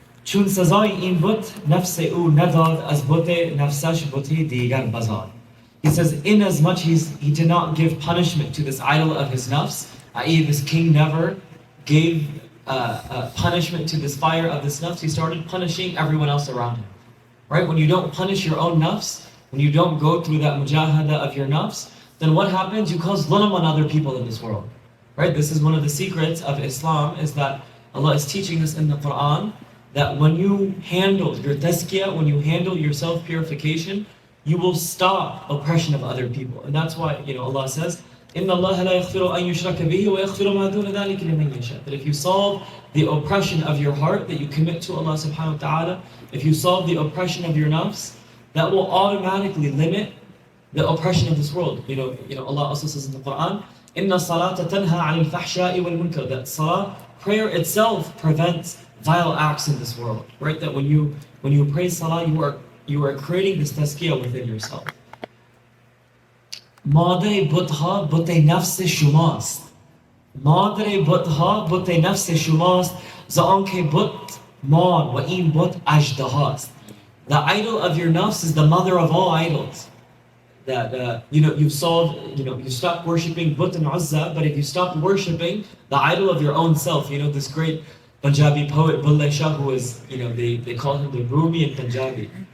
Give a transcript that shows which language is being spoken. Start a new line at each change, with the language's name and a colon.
Persian: چون سزای این بت نفس او نداد از بت نفسش بتی دیگر بزاد.
English: He says, in as much he did not give punishment to this idol of his nafs, i.e. this king never gave punishment to this fire of this nafs, he started punishing everyone else around him. Right? When you don't punish your own nafs, when you don't go through that mujahada of your nafs, then what happens? You cause dhulm on other people in this world. Right? This is one of the secrets of Islam, is that Allah is teaching us in the Quran that when you handle your tazkiyah, when you handle your self-purification, you will stop oppression of other people. And that's why, Allah says,
Arabic: إِنَّ اللَّهَ لَا يَغْفِرُ أَن يُشْرَكَ بِهِ وَيَغْفِرُ مَا دُونَ ذَلِكَ لِمَن يَشَاءُ.
English: That if you solve the oppression of your heart that you commit to Allah subhanahu wa ta'ala, if you solve the oppression of your nafs, that will automatically limit the oppression of this world. Allah also says in the Quran,
Arabic: إِنَّ الصَّلَاةَ تَنْهَى عَنِ الْفَحْشَاءِ وَالْمُنكَرِ.
English: That salah, prayer itself, prevents vile acts in this world. Right? That when you pray salah, you are creating this tazkiyah within yourself.
Persian: مادر بتها بت نفس شماست. مادر بتها بت نفس شماست. زآنکه بت ماد و این بت اژدهاست.
English: The idol of your nafs is the mother of all idols. That you've solved, you stopped worshipping But and Uzza, but if you stopped worshipping the idol of your own self, this great Punjabi poet Bulleh Shah, who was, they called him the Rūmī in Punjabi.